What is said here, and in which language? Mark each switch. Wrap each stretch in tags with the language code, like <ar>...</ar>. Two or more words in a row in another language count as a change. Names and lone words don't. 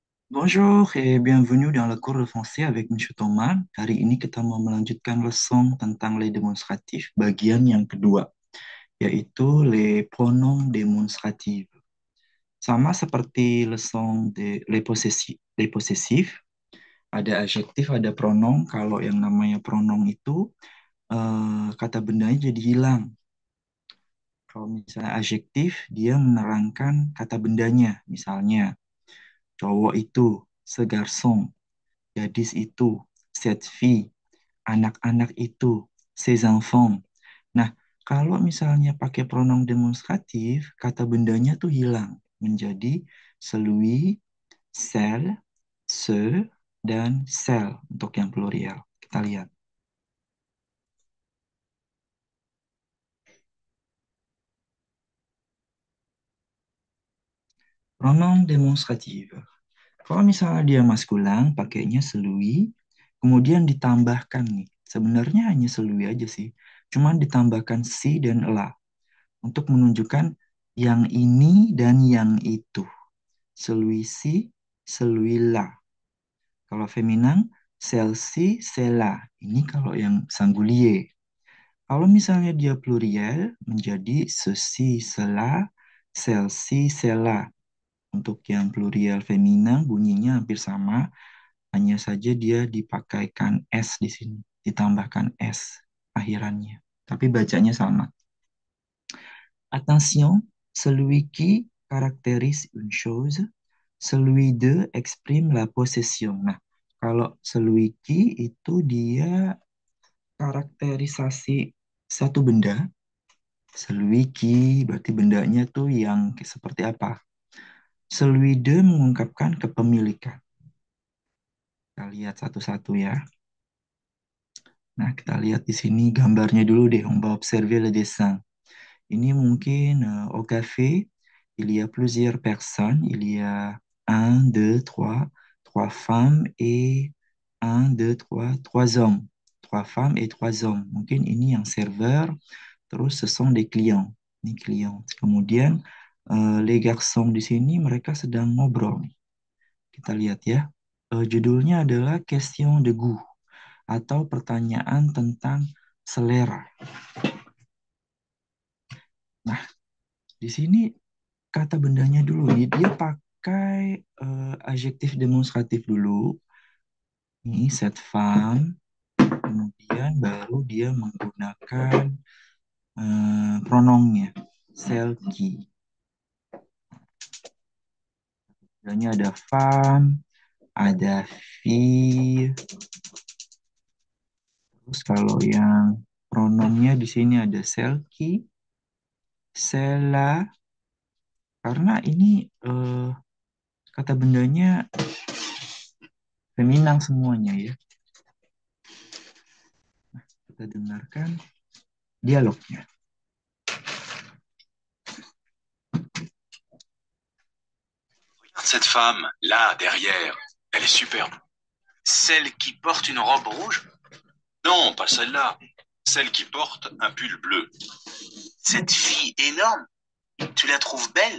<fr>Bonjour et bienvenue dans le cours de français avec Monsieur Thomas.</fr> <id>Hari ini kita mau melanjutkan leçon tentang</id> <fr>les démonstratifs</fr> <id>bagian yang kedua, yaitu</id> <fr>les pronoms démonstratifs.</fr> <id>Sama seperti</id> <fr>leçon les possessifs,</fr> <id>ada adjektif, ada pronom. Kalau yang namanya pronom itu kata bendanya jadi hilang. Kalau misalnya adjektif, dia menerangkan kata bendanya. Misalnya, cowok itu,</id> <fr>ce garçon,</fr> <id>gadis itu,</id> <fr>cette fille,</fr> <id>anak-anak itu,</id> <fr>ces enfants.</fr> <id>Nah, kalau misalnya pakai</id> <fr>pronom demonstratif,</fr> <id>kata bendanya tuh hilang menjadi</id> <fr>celui, celle, ce,</fr> <id>dan celle untuk yang plurial. Kita lihat.</id> <fr>Pronom demonstratif.</fr> <id>Kalau misalnya dia maskulin, pakainya celui, kemudian ditambahkan nih. Sebenarnya hanya celui aja sih. Cuman ditambahkan si dan la untuk menunjukkan yang ini dan yang itu.</id> <fr>Celui-ci, celui-là.</fr> <id>Kalau feminin,</id> <fr>celle-ci, celle-là.</fr> <id>Ini kalau yang singulier. Kalau misalnya dia pluriel, menjadi</id> <fr>ceci, cela, celle-ci, celle-là.</fr> <id>Untuk yang pluriel feminin, bunyinya hampir sama, hanya saja dia dipakaikan S di sini, ditambahkan S akhirannya. Tapi bacanya sama.</id> <fr>Attention, celui qui caractérise une chose, celui de exprime la possession.</fr> <id>Nah, kalau</id> <fr>celui qui</fr> <id>itu dia karakterisasi satu benda,</id> <fr>celui qui</fr> <id>berarti bendanya tuh yang seperti apa?</id> <fr>Celui de</fr> <id>mengungkapkan kepemilikan. Kita lihat satu-satu ya. Nah, kita lihat di sini gambarnya dulu deh.</id> <fr>On va observer le dessin.</fr> <id>Ini mungkin</id> <fr>au café, il y a plusieurs personnes. Il y a un, deux, trois femmes et un, deux, trois hommes. Trois femmes et trois hommes.</fr> <id>Mungkin ini yang serveur, terus</id> <fr>ce sont des clients.</fr> <id>Ini client. Kemudian</id> <fr>les garçons</fr> <id>di sini mereka sedang ngobrol. Kita lihat ya. Judulnya adalah</id> <fr>question de goût</fr> <id>atau pertanyaan tentang selera. Nah, di sini kata bendanya dulu nih, dia pakai adjektif demonstratif dulu.</id> <fr>Ini cette femme,</fr> <id>kemudian baru dia menggunakan pronomnya,</id> <fr>celle qui.</fr> <id>Bendanya ada femme, ada fille. Terus kalau yang pronomnya di sini ada</id> <fr>celle qui, celle-là,</fr> <id>karena ini kata bendanya feminan semuanya ya. Kita dengarkan dialognya.</id> <fr>Regarde cette femme, là, derrière. Elle est superbe. Celle qui porte une robe rouge? Non, pas celle-là. Celle qui porte un pull bleu. Cette fille énorme, tu la trouves belle?</fr>